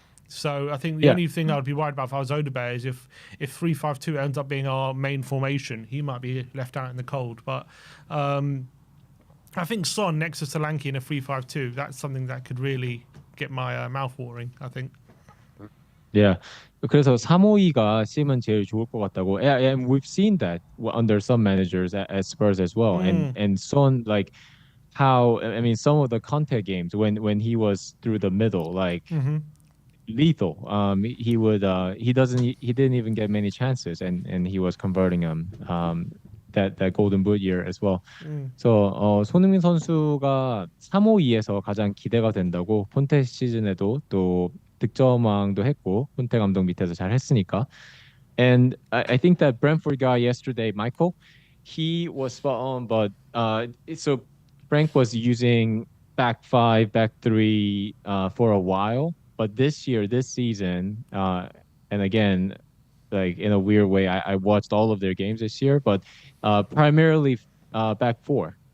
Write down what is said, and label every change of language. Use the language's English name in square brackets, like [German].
[English] So I think the only thing I'd be worried about if I was Odebeck is if 3-5-2 ends up being our main formation, he might be left out in the cold. But I think Son next to Solanke in a 3-5-2, that's something that could really get my mouth watering, I think. Yeah. [Korean] 그래서 3-5-2가 쓰면 제일 좋을 것 같다고. [English] And we've seen that under some managers at Spurs as well. And Son, like how I mean some of the Conte games when he was through the middle, like lethal. He didn't even get many chances, and he was converting them. That Golden Boot year as well. [Korean] So 손흥민 선수가 3-5-2에서 가장 기대가 된다고. 폰테 시즌에도 또 득점왕도 했고 폰테 감독 밑에서 잘 했으니까. [English] And I think that Brentford guy yesterday, Michael, he was spot on, but so Frank was using back 5, back 3 for a while, but this season, and again, like in a weird way, I watched all of their games this year, but primarily back 4.